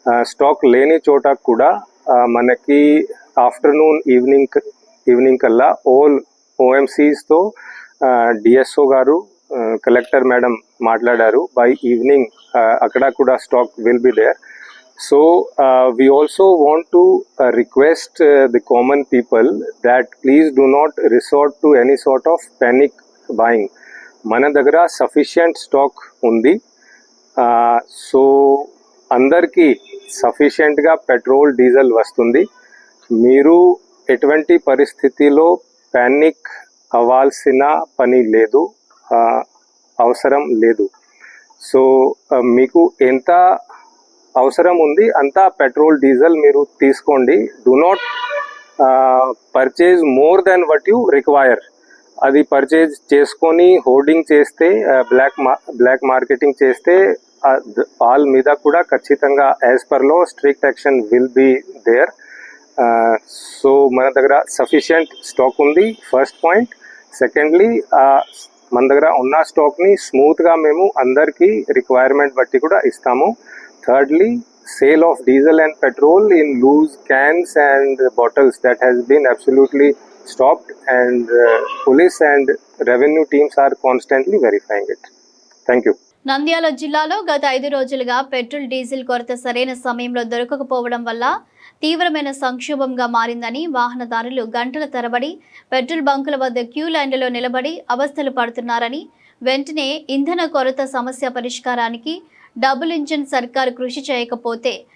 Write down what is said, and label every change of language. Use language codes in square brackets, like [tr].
[te] Stock లేని చోట కూడా మనకి ఆఫ్టర్నూన్, ఈవినింగ్ కల్లా ఆల్ OMCస్తో DSO గారు, కలెక్టర్ మేడం మాట్లాడారు. [en] by evening [te] అక్కడ కూడా [en] Stock will be there. So we also want to request the common people that please do not resort to any sort of panic buying. [te] మన దగ్గర sufficient stock ఉంది. So అందరికీ సఫిషియంట్గా petrol, diesel వస్తుంది. మీరు ఎటువంటి పరిస్థితిలో ప్యానిక్ అవ్వాల్సిన పని లేదు, అవసరం లేదు. సో మీకు ఎంత అవసరం ఉంది అంతా పెట్రోల్, డీజిల్ మీరు తీసుకోండి. [en] Do not purchase more than what you require. [te] అది పర్చేజ్ చేసుకొని హోర్డింగ్ చేస్తే, బ్లాక్ మార్కెటింగ్ చేస్తే వాళ్ళ మీద కూడా ఖచ్చితంగా [en] As per law strict action will be there. [te] So మన దగ్గర సఫిషియంట్ స్టాక్ ఉంది, ఫస్ట్ పాయింట్. సెకండ్లీ మన దగ్గర ఉన్న స్టాక్ని స్మూత్గా మేము అందరికీ రిక్వైర్మెంట్ బట్టి కూడా ఇస్తాము. [en] Thirdly, sale of diesel and petrol in loose cans and bottles that has been absolutely stopped, and police and revenue teams are constantly verifying it. Thank you. [te] Nandyal జిల్లాలో గత 5 రోజులుగా పెట్రోల్, డీజిల్ కొరత సరైన సమయంలో దొరకకపోవడం వల్ల తీవ్రమైన సంక్షోభంగా మారిందని వాహనదారులు గంటల తరబడి పెట్రోల్ బంకుల వద్ద క్యూ లైన్లలో నిలబడి అవస్థలు పడుతున్నారని, వెంటనే ఇంధన కొరత సమస్య పరిష్కారానికి డబుల్ ఇంజిన్ సర్కారు కృషి చేయకపోతే